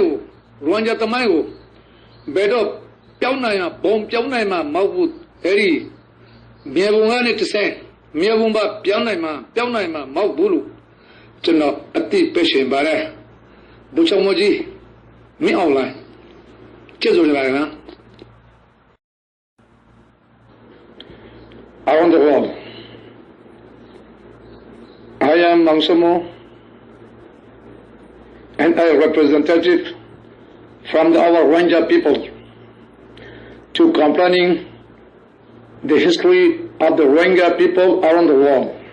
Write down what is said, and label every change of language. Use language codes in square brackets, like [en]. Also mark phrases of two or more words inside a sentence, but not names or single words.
[my] ကိုရဝမ်ဂျာတမိုင်းကိုဘယ်တော့ပြောင်းနိုင်မှာဘုံပြောင်းနိုင်မှာမဟုတ်ဘူးအဲ့ဒီမြေပုံကနေတစ်ဆင့်မြေပုံပါပြောင်းနိုင်မှာမဟုတ်ဘူးလို့ကျွန်တော်အတိပရှင်ပါတယ်ဘုချောင်မကြီးမင်းအောင်လိုက်ကျေးဇူးတင်ပါတယ်နော် [en] Around the world I am Mangsomo and a representative from our Rohingya people to complaining the history of the Rohingya people around the world.